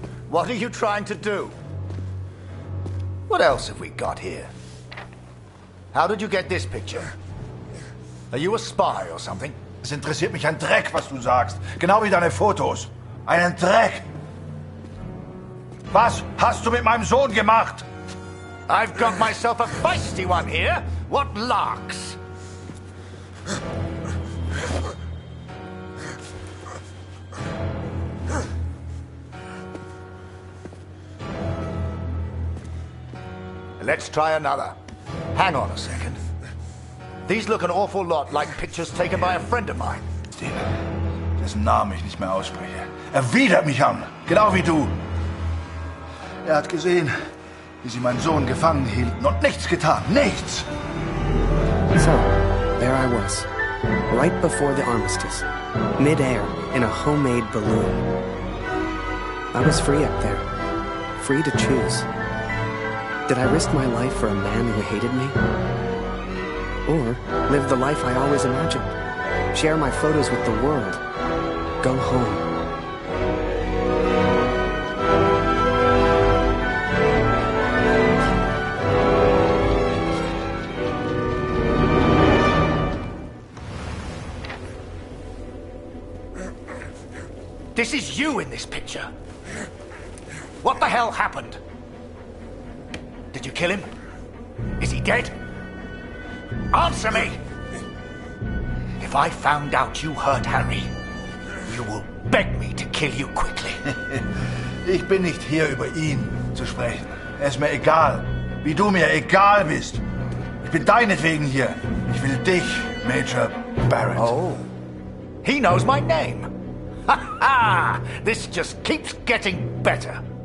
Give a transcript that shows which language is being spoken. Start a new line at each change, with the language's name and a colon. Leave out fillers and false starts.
English: What are you trying to do? What else have we got here? How did you get this picture? Are you a spy or something?
German: Es interessiert mich ein Dreck, was du sagst. Genau wie deine Fotos. Einen Dreck. Was hast du mit meinem Sohn gemacht?
English: I've got myself a feisty one here. What larks? Let's try another. Hang on a second. These look an awful lot like pictures taken by a friend of mine.
German: Dessen Namen ich nicht mehr ausspreche. Er widert mich an, genau wie du. Er hat gesehen, wie sie meinen Sohn gefangen hielten und nichts getan. Nichts!
English: So, there I was, right before the armistice, mid-air in a homemade balloon. I was free up there, free to choose. Did I risk my life for a man who hated me? Or live the life I always imagined? Share my photos with the world? Go home? This is you in this picture. What the hell happened? Did you kill him? Is he dead? Answer me! If I found out you hurt Harry, you will beg me to kill you quickly.
German: Ich bin nicht hier, über ihn zu sprechen. Er ist mir egal, wie du mir egal bist. Ich bin deinetwegen hier. Ich will dich, Major Barrett.
English: Oh, he knows my name. Ha ha! This just keeps getting better.